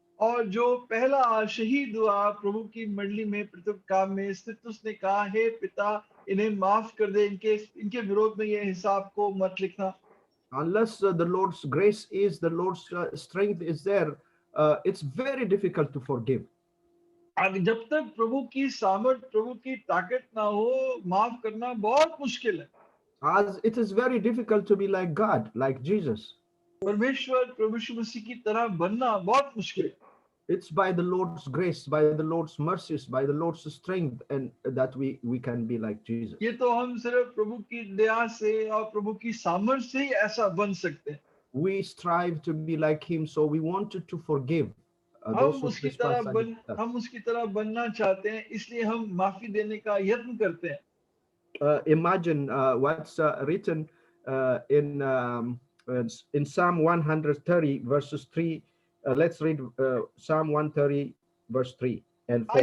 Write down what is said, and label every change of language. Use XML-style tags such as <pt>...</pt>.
<hi>और जो पहला शहीद हुआ प्रभु की मंडली में प्रथम काम में स्थित, उसने कहा, हे पिता इन्हें माफ कर दे, इनके विरोध में ये हिसाब को मत लिखना।</hi> <en>Unless the Lord's grace is, the Lord's strength is there, it's very difficult to forgive.</en> <hi>जब तक प्रभु की सामर्थ, प्रभु की ताकत ना हो, माफ करना बहुत मुश्किल है।</hi> <en>As it is very difficult to be like God, like Jesus.</en> <hi>परमेश्वर प्रभु यीशु मसीह की तरह बनना बहुत मुश्किल है।</hi> <en>It's by the Lord's grace, by the Lord's mercies, by the Lord's strength, and that we can be like Jesus.</en> <hi>ये तो हम सिर्फ प्रभु की दया से और प्रभु की सामर्थ से ही ऐसा बन सकते हैं।</hi> <en>We strive to be like him, so we wanted to forgive those who trespass against us.</en> <hi>हम उसकी तरह बनना चाहते हैं, इसलिए हम माफी देने का यत्न करते हैं।</hi> <en>Imagine what's written in Psalm 130 verses 3. Let's read Psalm 130 verse 3 and 4.</en>